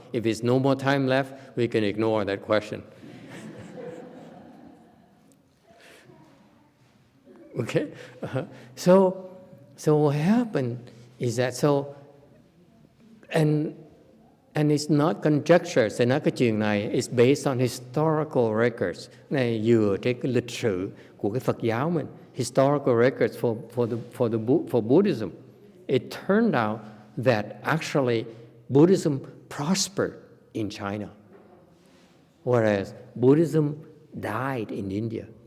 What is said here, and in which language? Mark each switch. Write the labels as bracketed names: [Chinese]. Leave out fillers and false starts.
[English] If there's no more time left, we can ignore that question. Okay, so what happened is that and it's not conjecture. [Vietnamese] Sẽ nói cái chuyện này [English] is based on historical records. [Vietnamese] Này dựa trên cái lịch sử của cái Phật giáo mình. [English] Historical records for Buddhism. It turned out that actually Buddhism prospered in China, whereas Buddhism died in India.